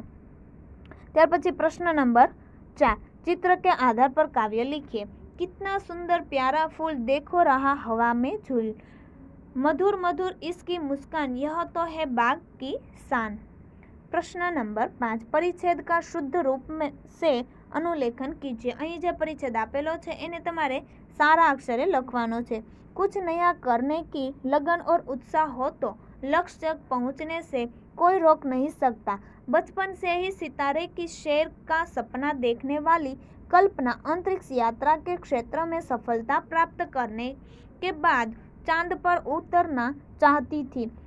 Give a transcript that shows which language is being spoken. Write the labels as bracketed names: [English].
[Gujarati] त्यार पछी [Hindi] प्रश्न नंबर 4, चित्र के आधार पर काव्य लिखिए। कितना सुंदर प्यारा फूल देखो रहा हवा में झूल, मधुर मधुर इसकी मुस्कान, यह तो है बाग की शान। प्रश्न नंबर 5, परिच्छेद का शुद्ध रूप में से अनुलेखन कीजिए। [Gujarati] અહીં જે પરિच्छेद આપેલો છે એને તમારે સારા અક્ષરે લખવાનો છે। [Hindi] कुछ नया करने की लगन और उत्साह हो तो लक्ष्य तक पहुंचने से कोई रोक नहीं सकता। बचपन से ही सितारे की सैर का सपना देखने वाली कल्पना अंतरिक्ष यात्रा के क्षेत्र में सफलता प्राप्त करने के बाद चांद पर उतरना चाहती थी।